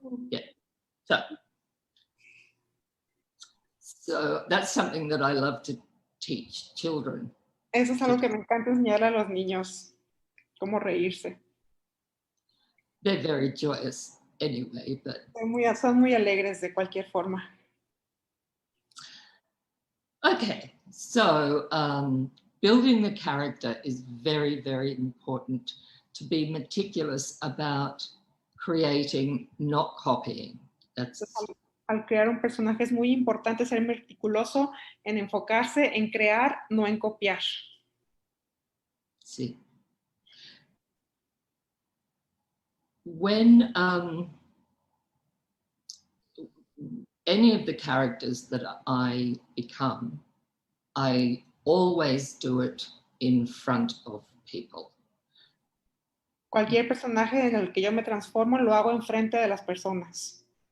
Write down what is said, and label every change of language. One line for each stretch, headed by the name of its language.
English: Yeah. So that's something that I love to teach children.
Spanish: Eso es algo que me encanta enseñarle a los niños, cómo reírse.
English: They're very joyous anyway, but
Spanish: Son muy alegres de cualquier forma.
English: okay. So building the character is very, very important. To be meticulous about creating, not copying.
Spanish: Al crear un personaje es muy importante ser meticuloso en enfocarse en crear, no en copiar. Sí.
English: When any of the characters that I become, I always do it in front of people.
Spanish: Cualquier personaje en el que yo me transformo lo hago enfrente de las personas.